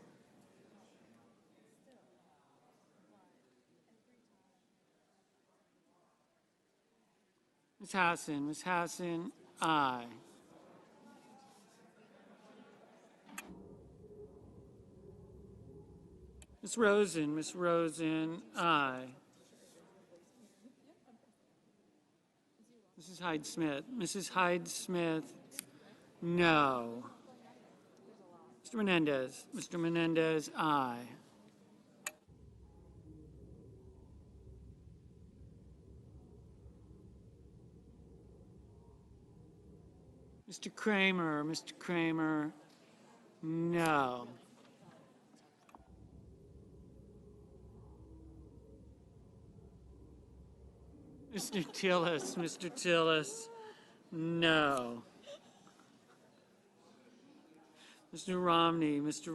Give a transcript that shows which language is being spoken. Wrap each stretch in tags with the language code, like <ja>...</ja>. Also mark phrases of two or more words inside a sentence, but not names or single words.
<en>Ms. Hassan, aye. Ms. Rosen, aye. Mrs. Hyde-Smith. Mrs. Hyde-Smith, no. Mr. Menendez. Mr. Menendez, aye. Mr. Kramer. Mr. Kramer, no. Mr. Tillis. Mr. Tillis, no. Mr. Romney. Mr.</en>